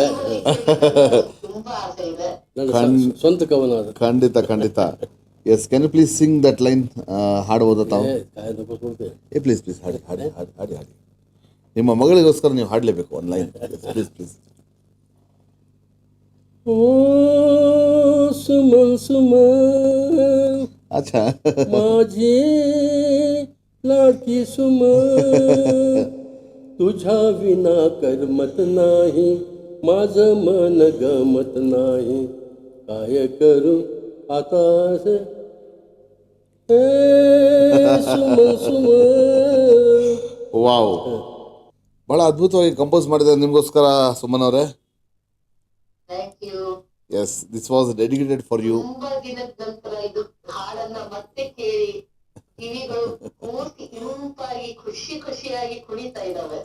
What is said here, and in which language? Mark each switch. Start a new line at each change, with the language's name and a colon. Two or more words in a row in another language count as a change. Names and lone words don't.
Kannada: ತುಂಬಾ ಆಸೆ ಇದೆ. ನನ್ನ ಸ್ವಂತ ಕವನ ಅದು. ಖಂಡಿತ ಖಂಡಿತ.
English: yes can you please sing that line?
Kannada: ಹಾಡ್ಬೋದಾ ತಾವು?
English: please please
Kannada: ಹಾಡಿ ಹಾಡಿ ಹಾಡಿ ಹಾಡಿ ಹಾಡಿ. ನಿಮ್ಮ ಮಗಳಿಗೋಸ್ಕರ ನೀವು ಹಾಡಲೇಬೇಕು ಒಂದು ಲೈನ್.
English: please please.
Marathi: ಓ सुमन सुमन अच्छा माझी लाडकी सुमन तुझ्या विना करमत नाही माझं मन गमत नाही काय करू आता ए सुमन सुमन.
Kannada: ವಾವ್, ಭಾಳ ಅದ್ಭುತವಾಗಿ ಕಂಪೋಸ್ ಮಾಡಿದ್ದಾರೆ ನಿಮಗೋಸ್ಕರ ಸುಮನ್ ಅವರೇ.
English: thank you. yes, this was dedicated for you.
Kannada: ತುಂಬಾ ದಿನದ ನಂತರ ಇದು ಹಾಡನ್ನ ಮತ್ತೆ ಕೇಳಿ ಕಿವಿಗಳು ಪೂರ್ತಿ ಇಂಪಾಗಿ ಖುಷಿ ಖುಷಿಯಾಗಿ ಕುಣಿತಾ ಇದ್ದಾವೆ.